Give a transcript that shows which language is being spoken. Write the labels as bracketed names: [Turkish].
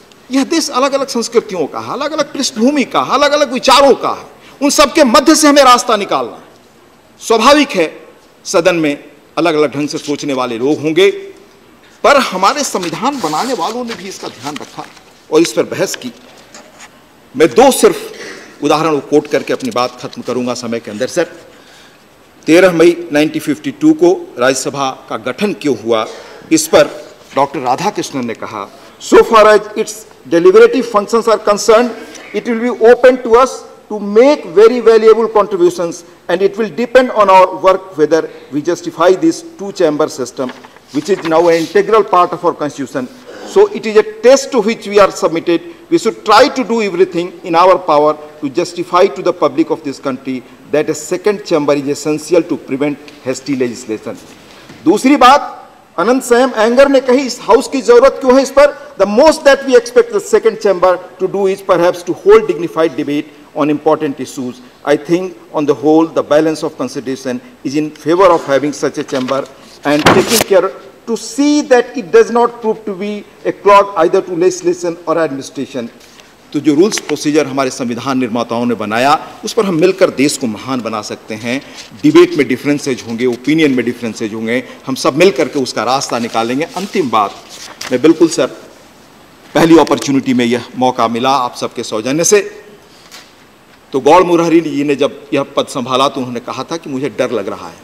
[Hindi] यह देश अलग अलग संस्कृतियों का है, अलग अलग पृष्ठभूमि का, अलग अलग विचारों का है, उन सबके मध्य से हमें रास्ता निकालना है। स्वाभाविक है सदन में अलग अलग ढंग से सोचने वाले लोग होंगे, पर हमारे संविधान बनाने वालों ने भी इसका ध्यान रखा और इस पर बहस की। मैं 2 सिर्फ उदाहरण कोट करके अपनी बात खत्म करूंगा समय के अंदर। सर, 13 मई 1952 को राज्यसभा का गठन क्यों हुआ, इस पर डॉक्टर राधाकृष्णन ने कहा, [English] So far as it's deliberative functions are concerned, it will be open to us to make very valuable contributions, and it will depend on our work whether we justify this 2-chamber system, which is now an integral part of our constitution. So it is a test to which we are submitted. We should try to do everything in our power to justify to the public of this country that a second chamber is essential to prevent hasty legislation. [Hindi] दूसरी बात अनंत संयम anger ने कही, इस house की जरूरत क्यों है इस पर? [English] The most that we expect the second chamber to do is perhaps to hold dignified debate on important issues. I think on the whole the balance of consideration is in favor of having such a chamber and taking care to see that it does not prove to be a clog either to legislation or administration. [Hindi] तो जो rules procedure हमारे संविधान निर्माताओं ने बनाया, उस पर हम मिलकर देश को महान बना सकते हैं। डिबेट में डिफरेंसेज होंगे, ओपिनियन में डिफरेंसेज होंगे, हम सब मिल करके उसका रास्ता निकालेंगे। अंतिम बात, मैं बिल्कुल सर, पहली अपॉर्चुनिटी में यह मौका मिला आप सबके सौजन्य से, तो गौड़ मुरारी जी ने जब यह पद संभाला तो उन्होंने कहा था कि मुझे डर लग रहा है।